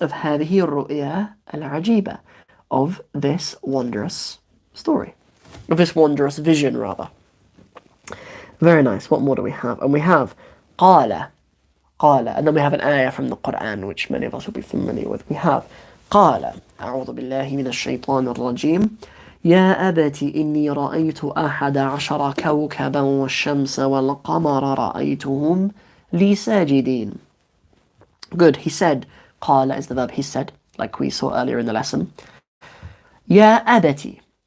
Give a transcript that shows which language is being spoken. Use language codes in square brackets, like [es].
[en] Of [ar] هذه الرؤيا العجيبة, [en] of this wondrous story, of this wondrous vision rather. Very nice. What more do we have? And we have قال, and then we have an ayah from the Quran which many of us will be familiar with. We have [ar] قال أعوذ بالله من الشيطان الرجيم يا أبت إني رأيت أحد عشر كوكبا والشمس والقمر رأيتهم لي ساجدين. [en] Good. He said, قال is the verb he said, like we saw earlier in the lesson. Ya abati.